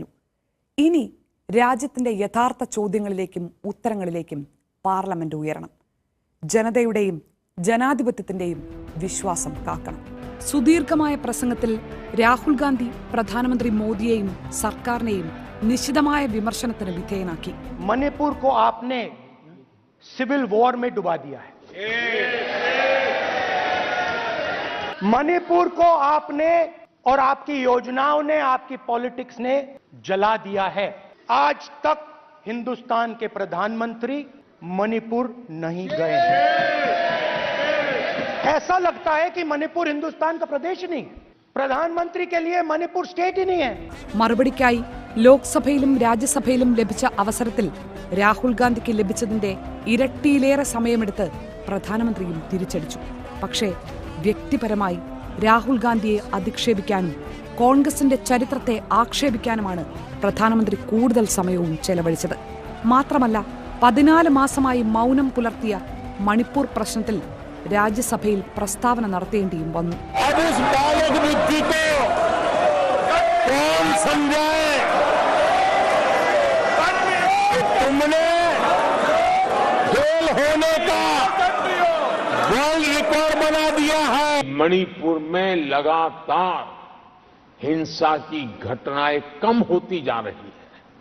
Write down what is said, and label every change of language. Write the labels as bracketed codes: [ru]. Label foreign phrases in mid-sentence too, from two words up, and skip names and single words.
[ml] ഇനി രാജ്യത്തിന്റെ യഥാർത്ഥ ചോദ്യങ്ങളിലേക്കും ഉത്തരങ്ങളിലേക്കും പാർലമെന്റ് ഉയരണം. ജനതയുടെയും ജനാധിപത്യത്തിന്റെയും വിശ്വാസം കാക്കണം. സുദീർഘമായ പ്രസംഗത്തിൽ രാഹുൽ ഗാന്ധി പ്രധാനമന്ത്രി മോദിയെയും സർക്കാരിനെയും നിശിതമായ വിമർശനത്തിന് വിധേയനാക്കി. [hi] मणिपुर को आपने [en] civil war [hi] में डुबा दिया है. मणिपुर को आपने और आपकी योजनाओं ने, आपकी पॉलिटिक्स ने जला दिया है. आज तक हिंदुस्तान के प्रधानमंत्री मणिपुर नहीं गए हैं. ऐसा लगता है कि मणिपुर हिंदुस्तान का प्रदेश नहीं है. प्रधानमंत्री के लिए मणिपुर स्टेट ही नहीं है. [ml] മറുപടിക്കായി ലോക്സഭയിലും രാജ്യസഭയിലും ലഭിച്ച അവസരത്തിൽ രാഹുൽ ഗാന്ധിക്ക് ലഭിച്ചതിന്റെ ഇരട്ടിയിലേറെ സമയമെടുത്ത് പ്രധാനമന്ത്രിയും തിരിച്ചടിച്ചു. പക്ഷേ വ്യക്തിപരമായി രാഹുൽ ഗാന്ധിയെ അധിക്ഷേപിക്കാനും കോൺഗ്രസിന്റെ ചരിത്രത്തെ ആക്ഷേപിക്കാനുമാണ് പ്രധാനമന്ത്രി കൂടുതൽ സമയവും ചെലവഴിച്ചത്. മാത്രമല്ല 14 മാസമായി മൗനം പുലർത്തിയ മണിപ്പൂർ പ്രശ്നത്തിൽ രാജ്യസഭയിൽ പ്രസ്താവന നടത്തേണ്ടിയും വന്നു. [hi] मणिपुर में लगातार हिंसा की घटनाएं कम होती जा रही है.